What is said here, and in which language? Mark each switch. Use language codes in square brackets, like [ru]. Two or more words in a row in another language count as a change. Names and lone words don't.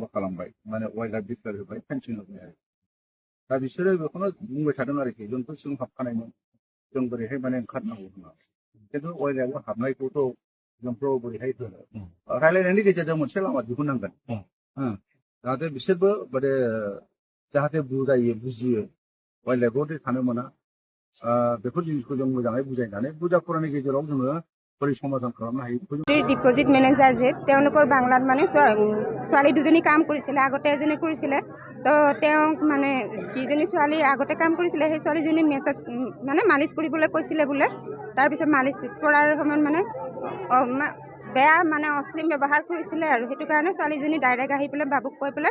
[brx] खालामबाय माने [en] wild life declare [brx] होबाय फेन्सिं होबाय आरो दा बिसोरो बेखौनो बुंबाय थादों आरोखि जोंथ' सिङाव हाबखानायमोन जों बोरैहाय माने ओंखारनांगौ होनना खिन्थु [en] wild lifeआव [brx] हाबनायखौथ' जोंथ' बोरैहाय होनो रायलायनायनि गेजेरजों मोनसे लामा दिहुननांगोन जाहाथे बिसोरबो माने जाहाथे बुजियो [en] wild lifeआव [brx] थानो मोना बेफोर जिनिसखौ जों मोजाङै बुजायनानै बुजा फरानि गेजेराव जोङो बोरै समाधान खालामनो हायो [en] deposit manager [as] যে তেওঁলোকৰ বাংলাত মানে ছোৱালী দুজনী কাম কৰিছিলে আগতে এজনী কৰিছিলে তো তেওঁক মানে যিজনী ছোৱালী আগতে কাম কৰিছিলে সেই ছোৱালীজনী মেছেজ মানে মালিচ কৰিবলৈ কৈছিলে বোলে তাৰপিছত মালিচ কৰাৰ সময়ত মানে বেয়া মানে অশ্লীল ব্যৱহাৰ কৰিছিলে আৰু সেইটো কাৰণে ছোৱালীজনী ডাইৰেক্ট আহি পেলাই বাবুক কৈ পেলাই